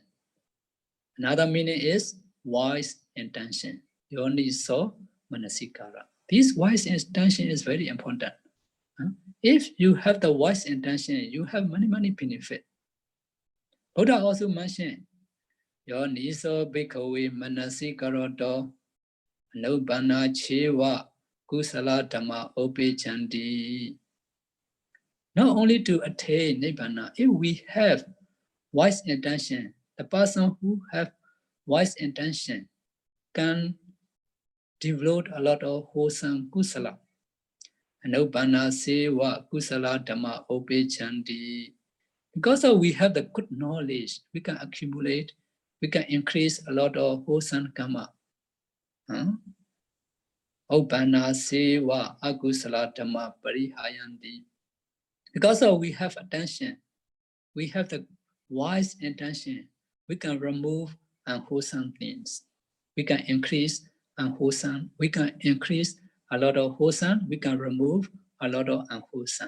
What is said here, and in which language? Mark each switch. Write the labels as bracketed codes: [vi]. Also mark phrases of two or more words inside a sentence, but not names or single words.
[en] Another meaning is wise intention. [pi] Yonisomanasikāra. [en] This wise intention is very important. If you have the wise intention, you have many benefits. Buddha also mentioned, [pi] Yoniso bhikkhave manasikāro to anubbana cheva kusala dhamma opechanti. [en] Not only to attain nibbana, if we have wise intention, the person who have wise intention can develop a lot of wholesome kusala. [pi] Anubbana seva kusala dhamma opechanti. [en] Because we have the good knowledge, we can accumulate, we can increase a lot of wholesome karma. [pi] Ubbana seva akusala dhamma parihayanti. [en] Because we have attention, we have the wise intention, we can remove unwholesome things. We can increase unwholesome, we can increase a lot of wholesome, we can remove a lot of unwholesome.